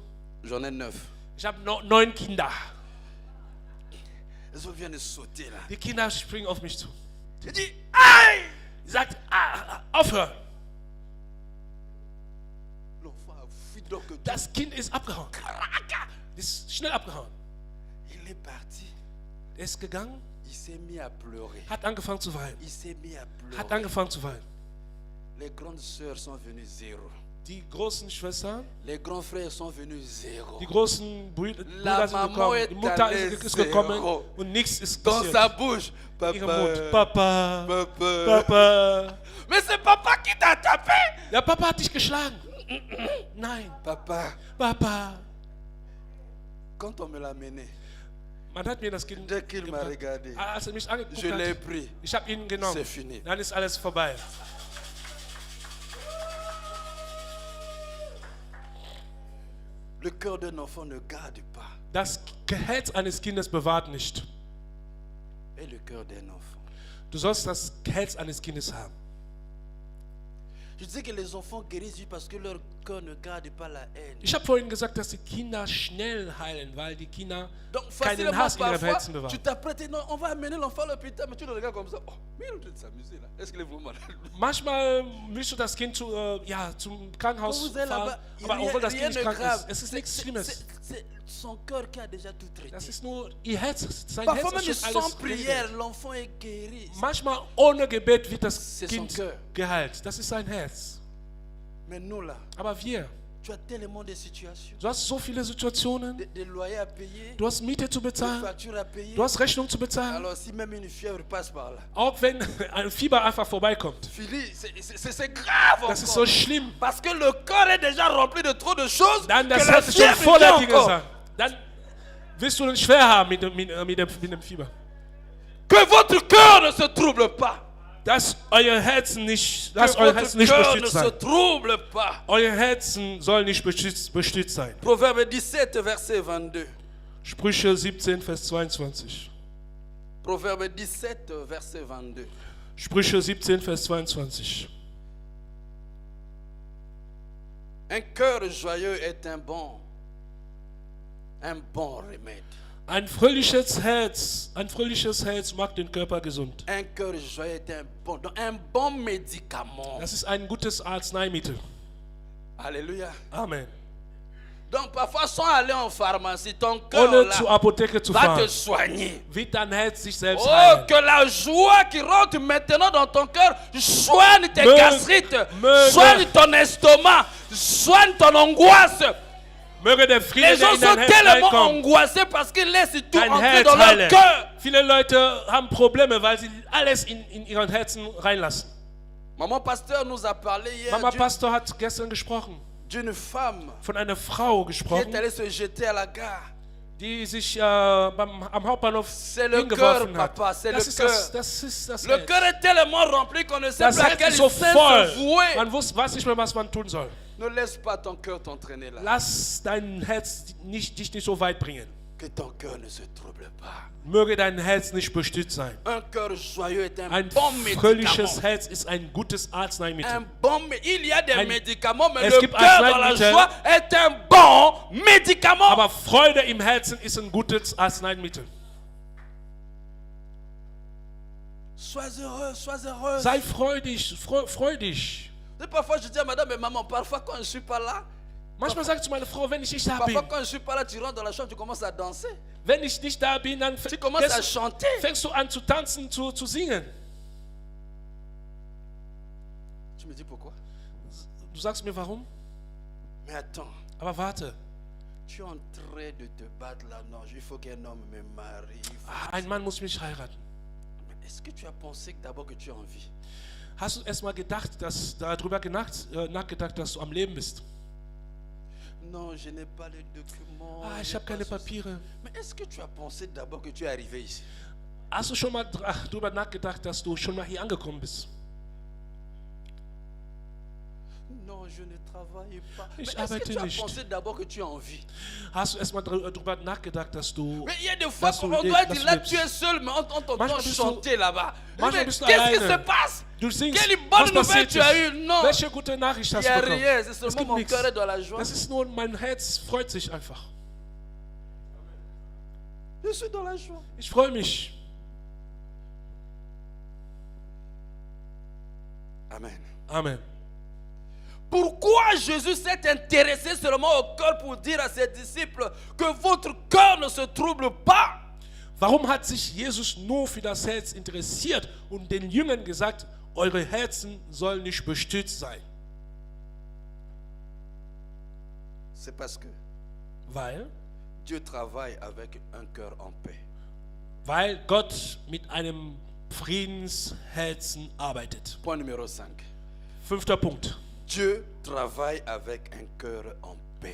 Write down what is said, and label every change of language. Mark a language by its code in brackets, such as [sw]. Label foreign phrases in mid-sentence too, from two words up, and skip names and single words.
[fr] J'en ai 9. [de] Ich habe 9 Kinder. [fr] Les enfants viennent sauter là. [de] Die Kinder springen auf mich zu. [fr] J'ai dit, [de] Sie sagt, aufhören. [fr] l'enfant a fui donc [de] Das Kind ist abgehauen. Ist schnell abgehauen. [fr] il est parti. [de] Er ist gegangen, [fr] Il s'est mis à pleurer. [de] hat angefangen zu weinen. [fr] Il s'est mis à [de] Hat [fr] pleurer. [de] angefangen zu weinen. [fr] Les grandes sœurs sont venues zéro. [de] Die großen Schwestern, [fr] Les grands frères sont venus zéro. [de] die großen Brüder [fr] La [de] sind [fr] Maman [de] gekommen. [fr] est [de] Die Mutter [fr] allée [de] ist gekommen [fr] zéro. [de] und nichts ist [fr] Dans sa [de] passiert. [fr] bouche, [de] Ihre Mund. [fr] papa, [de] Papa, [fr] papa. [de] Papa. [fr] Mais c'est papa qui t'a tapé. [de] Ja, Papa hat dich geschlagen. Nein, Papa, Papa. [fr] quand on me l'a mené, [de] Man hat mir das Kind [fr] dès qu'il m'a [de] gebracht. [fr] regardé, [de] Als er mich angeguckt [fr] je l'ai [de] hat, [fr] pris. [de] ich habe ihn genommen. [fr] C'est fini. [de] Dann ist alles vorbei. [fr] Le cœur d'un enfant ne garde pas. [de] Das Herz eines Kindes bewahrt nicht. [fr] Et le cœur d'un enfant. [de] Du sollst das Herz eines Kindes haben. [fr] Je disais que les enfants guérissent parce que leur cœur ne garde pas la haine. [de] Ich habe vorhin gesagt, dass die Kinder schnell heilen, weil die Kinder [fr] Donc [de] keinen [fr] facilement [de] Hass in ihrem [fr] parfois, [de] Herzen bewahren. [fr] tu t'apprêtes, non, on va amener l'enfant à l'hôpital, mais tu le regardes comme ça. Oh, mais il est en train de s'amuser là. Est-ce qu'il est vraiment malade? [de] Manchmal willst du das Kind zum Krankenhaus [fr] Vous êtes [de] fahren, [fr] là-bas, [de] aber obwohl das [fr] rien [de] Kind [fr] de [de] nicht krank [fr] grave. [de] ist, es ist nichts Schlimmes. [fr] C'est son cœur qui a déjà tout traité. [de] Das ist nur ihr Herz, sein [fr] Parfois [de] Herz [fr] même [de] ist schon [fr] sans [de] alles [fr] prière, [de] geregelt. [fr] l'enfant est guéri. [de] Manchmal ohne Gebet wird das [fr] C'est son [de] Kind [fr] cœur. [de] geheilt. Das ist sein Herz. [fr] Mais nous là, [de] Aber wir, [fr] tu as tellement de situations, [de] du hast so viele Situationen, [fr] des loyers à payer, [de] du hast Miete zu [fr] des [de] bezahlen, [fr] factures à payer. [de] du hast Rechnung zu bezahlen, [fr] Alors si même une fièvre passe par là, [de] auch wenn ein Fieber einfach vorbeikommt. [fr] Philippe, c'est grave [de] Das ist [fr] encore. [de] so schlimm. [fr] Parce que le corps est déjà rempli de trop de choses [de] Dann [fr] que [de] das [fr] la [de] Herz ist schon [fr] fièvre [de] voller [fr] vient [de] Dinge [fr] encore. [de] sein. Dann wirst du es schwer haben mit dem Fieber. [fr] Que votre cœur ne se trouble pas. [de] Dass euer Herzen nicht, [fr] Que [de] lasst euer [fr] votre [de] Herzen nicht [fr] cœur ne [de] bestürzt [fr] se [de] sein. [fr] trouble pas. [de] Euer Herzen soll nicht bestürzt sein. [fr] Proverbe 17, verset 22. [de] Sprüche 17, Vers 22. [fr] Proverbe 17, verset 22. [de] Sprüche 17, Vers 22. [fr] Un cœur joyeux est un bon remède. [de] Ein fröhliches Herz macht den Körper gesund. [fr] Un cœur joyeux est un bon médicament. [de] Das ist ein gutes Arzneimittel. [fr] Alléluia. [de] Amen. [fr] Donc parfois sans aller en pharmacie, ton cœur [de] Ohne [fr] là, [de] zur Apotheke zu [fr] va te [de] fahren, [fr] soigner. [de] wird dein Herz sich selbst [fr] Oh, [de] heilen. [fr] que la joie qui rentre maintenant dans ton cœur soigne tes Me- gastrites, me- soigne ton estomac, soigne ton angoisse. [de] Möge der Friede, [fr] Les [de] der [fr] gens [de] in [fr] sont [de] dein Herz [fr] tellement [de] reinkommt, [fr] angoissés parce qu'ils laissent tout [de] dein [fr] entrer [de] Herz [fr] dans leur [de] heilen. [fr] cœur. [de] Viele Leute haben Probleme, weil sie alles in ihren Herzen reinlassen. [fr] Maman pasteur nous a parlé hier [de] Mama Pastor hat gestern gesprochen, [fr] d'une femme [de] von einer Frau [fr] qui est [de] gesprochen, [fr] allée se jeter à la gare. [de] die sich am Hauptbahnhof [fr] C'est le [de] hingeworfen [fr] cœur, [de] hat. [fr] Papa, c'est le [de] Das ist [fr] cœur. [de] das [fr] Le [de] Herz. [fr] cœur est tellement rempli qu'on ne sait [de] Das [fr] plus à [de] Herz [fr] quel [de] ist so sein voll, [fr] se vouer. [de] man weiß nicht mehr, was man tun soll. [fr] Ne laisse pas ton cœur t'entraîner là. [de] Lass dein Herz dich nicht so weit bringen. [fr] Que ton cœur ne se trouble pas. [de] Möge dein Herz nicht bestürzt sein. [fr] Un cœur joyeux est un [de] Ein [fr] bon [de] fröhliches [fr] médicament. [de] Herz ist ein gutes Arzneimittel. [fr] Il y a des médicaments, mais [de] Es [fr] le [de] gibt [fr] cœur dans la [de] Arzneimittel. [fr] joie est un bon médicament. [de] Aber Freude im Herzen ist ein gutes Arzneimittel. [fr] Sois heureux, sois heureuse. [de] Sei freudig, freu dich. [fr] Parfois je dis à madame et maman, parfois quand je ne suis pas là, [de] Manchmal sage ich zu meiner Frau, wenn ich nicht da bin, [fr] parfois quand je ne suis pas là, tu rentres dans la chambre, tu commences à danser. [de] wenn ich nicht da bin, dann [fr] Tu commences à chanter. [de] fängst du an zu tanzen, zu singen. [fr] Tu me dis pourquoi? [de] Du sagst mir warum? [fr] Mais attends, [de] Aber warte, [fr] tu es en train de te battre là. Non, il faut qu'un homme me marie. [de] ein Mann muss mich heiraten. [fr] Mais est-ce que tu as pensé d'abord que tu es en vie? [de] Hast du erst mal darüber nachgedacht, dass du am Leben bist? [fr] Non, je n'ai pas les documents. [de] Ich [fr] j'ai [de] habe [fr] pas [de] keine [fr] ceci. [de] Papiere. [fr] Mais est-ce que tu as pensé d'abord que tu es arrivé ici? [de] Hast du schon mal darüber nachgedacht, dass du schon mal hier angekommen bist? [fr] Non, je ne travaille pas. Mais [de] Ich [fr] est-ce que [de] arbeite [fr] tu as [de] nicht. [fr] pensé d'abord que tu es en vie? [de] Hast du erst mal darüber nachgedacht, dass du... [fr] Mais il y a des fois [de] dass [fr] qu'on [de] du [fr] doit [de] dass [fr] dire [de] du [fr] là, [de] lebst? [fr] tu es seul, mais on t'entend [de] Manchmal bist du- [fr] chanter là-bas. [de] manchmal [fr] Mais [de] bist du [fr] qu'est-ce qui se [de] alleine. [fr] passe? [de] Du singst, [fr] Quelle [de] was [fr] bonne nouvelle [de] passiert [fr] tu as [de] ist? [fr] eue? Non, [de] Welche gute Nachricht [fr] il [de] hast [fr] n'y [de] du [fr] a [de] bekommen? [fr] rien. C'est [de] Es [fr] seulement [de] gibt [fr] mon [de] nichts. [fr] cœur est dans la joie. [de] Das ist nur, mein Herz freut sich einfach. [fr] Je suis dans la joie. [de] Ich freue mich. [fr] Amen. [de] Amen. [fr] Pourquoi Jésus s'est intéressé seulement au cœur pour dire à ses disciples que votre cœur ne se trouble pas? [de] Warum hat sich Jesus nur für das Herz interessiert und den Jüngern gesagt, eure Herzen sollen nicht bestürzt sein? [fr] C'est parce que [de] Weil [fr] Dieu travaille avec un cœur en paix. [de] Gott mit einem Friedensherzen arbeitet. [fr] Point numéro 5. [de] 5. Punkt. [fr] Dieu travaille avec un cœur en paix.